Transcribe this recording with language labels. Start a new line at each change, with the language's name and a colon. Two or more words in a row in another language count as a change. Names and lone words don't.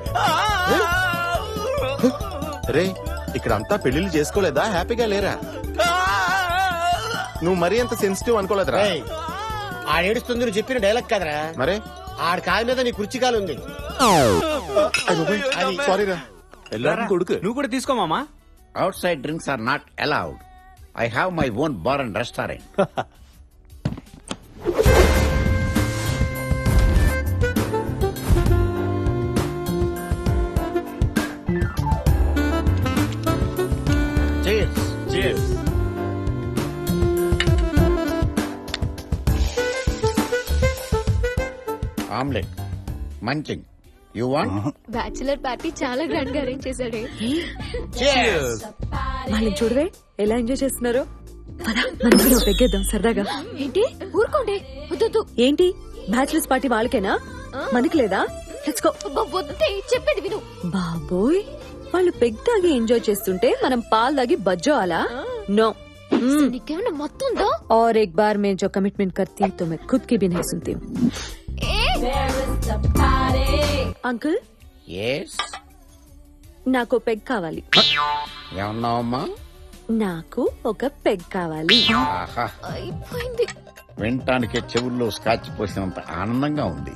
Telugu: రే, ఇక్కడంతా పెళ్లిళ్ళు చేసుకోలేదా? హ్యాపీగా లేరా? నువ్వు మరీ అంత సెన్సిటివ్ అనుకోలేదురా. ఆడేడుస్తుంది నువ్వు చెప్పిన డైలాగ్ కదరా. మరే ఆడి కాలు మీద నీ కుర్చీ కాలు ఉంది. సారీరా. వెళ్ళారు కొడుకు. నువ్వు కూడా తీసుకో మామా.
English: Outside drinks are not allowed. I have my own bar and restaurant. Cheers. Cheers. Omelette. Munching. You want? bachelor party
Telugu: చాలా గ్రాండ్ గా అరేంజ్ చేశాడే. వాళ్ళని చూడవే ఎలా ఎంజాయ్ చేస్తున్నారు. మనం కూడా పెగ్గేద్దాం సరదాగా. ఏంటి ఊరుకోండి. వద్దు. ఏంటి
English: bachelors party
Telugu: వాళ్ళకేనా, మనకి లేదా?
English: let's go.
Telugu: వద్దే, చెప్పేది విను. బాబోయ్, వాళ్ళు పెగ్ తాగి ఎంజాయ్ చేస్తుంటే మనం పాలు తాగి బజ్జో అలా? नो, నీకేమన్నా మొత్తం ఉందా?
Hindi: और एक बार मैं जो कमिटमेंट करती हूँ तो मैं खुद की भी नहीं सुनती हूँ.
Telugu: అంకుల్, Yes. నాకు పెగ్ కావాలి. ఏమన్నావమ్మా? నాకు ఒక పెగ్ కావాలి. ఆహా. అయిపోయింది. వినటానికే చెవుల్లో స్కాచ్ పోసినంత ఆనందంగా ఉంది.